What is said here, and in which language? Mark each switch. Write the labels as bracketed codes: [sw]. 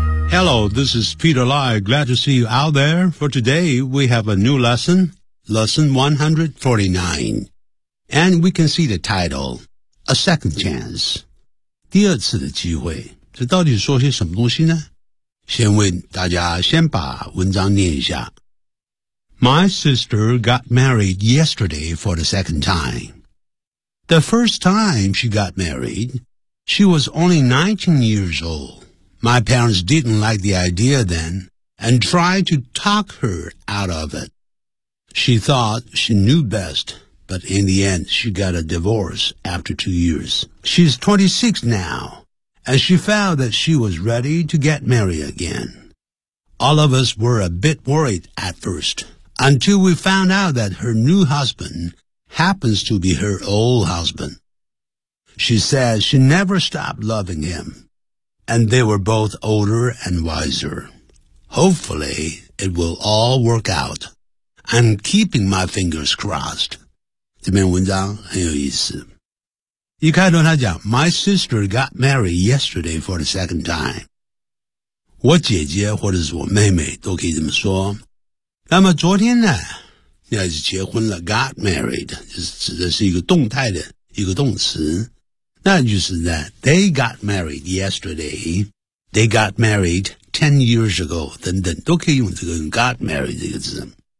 [en] Hello, this is Peter Lai. Glad to see you out there. For today, we have a new lesson, lesson 149. And we can see the title, A Second Chance. 第二次的机会，这到底说些什么东西呢？先问大家，先把文章念一下。 My sister got married yesterday for the second time. The first time she got married, she was only 19 years old. My parents didn't like the idea then and tried to talk her out of it. She thought she knew best, but in the end she got a divorce after 2 years. She's 26 now. And she found that she was ready to get married again. All of us were a bit worried at first, until we found out that her new husband happens to be her old husband. She says she never stopped loving him, and they were both older and wiser. Hopefully, it will all work out. I'm keeping my fingers crossed. [zh] 这篇文章很有意思。一开头他讲 [en] My sister got married yesterday for the second time. [zh] 我姐姐或者是我妹妹都可以这么说。那么昨天呢，你还是结婚了， [en] got married, [zh] 指的是一个动态的一个动词。那就是呢， [en] they got married yesterday, they got married 10 years ago, [zh] 等等，都可以用这个 [en] got married [zh] 这个字。